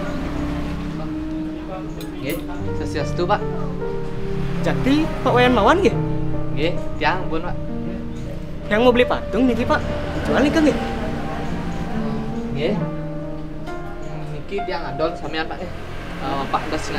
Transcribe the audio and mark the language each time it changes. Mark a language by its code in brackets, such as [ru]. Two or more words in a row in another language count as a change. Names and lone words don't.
[ban] Nggih, Swastiastu Pak. [id] Jadi Pak Wayan Mawan nggih? [ban] Nggih, tiang pun Pak. [id] Yang mau beli patung niki Pak. Jual nih kan nggih? [ban] Nggih. Niki tiang adol samian Pak nggih. [id] Pak udah sengaja.